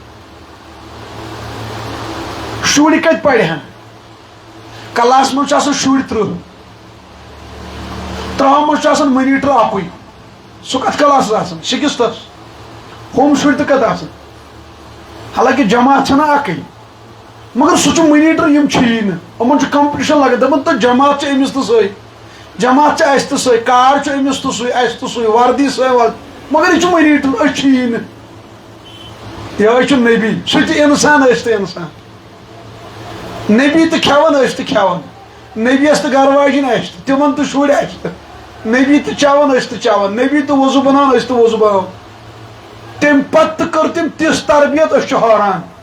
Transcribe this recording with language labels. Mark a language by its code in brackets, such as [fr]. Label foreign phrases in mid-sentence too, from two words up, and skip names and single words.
[ks] شُرۍ کتہِ پرِہن کلاس منٛز چھُ آسان شُرۍ 30 منٛز چھُ آسان مٔنیٖٹر اکُے سُہ کتھ کلاسس آسان 6th ہُم شُرۍ تہِ کتہِ آسان حالانکہِ جماعت چھنہ اکٕے مگر سُہ چھُ مٔنیٖٹر یِم چھِی نہٕ یِمن چھُ کمپٹِشن لگان دپان تہٕ جماعت چھِ أمِس تہٕ سُے جماعت چھِ اسہِ تہٕ سُے کار چھُ أمِس تہٕ سُے اسہِ تہٕ سُے وردی سُے مگر یہِ چھُ مٔنیٖٹر أسۍ چھِی نہٕ یِہوے چھُ نبی سُہ تہِ انسان أسۍ تہِ انسان نبی تہِ کھٮ۪وان أسۍ تہِ کھٮ۪وان نبیَس تہِ گرٕ واجِنۍ اسہِ تہِ تِمن تہِ شُرۍ اسہِ تہِ نبی تہِ چٮ۪وان أسۍ تہِ چٮ۪وان نبی تہِ وضوٗ بناوان أسۍ تہِ وضوٗ بناوان تمہِ پتہٕ تہِ کٔر تٔمۍ تِژھ تربیت أسۍ چھِ حٲران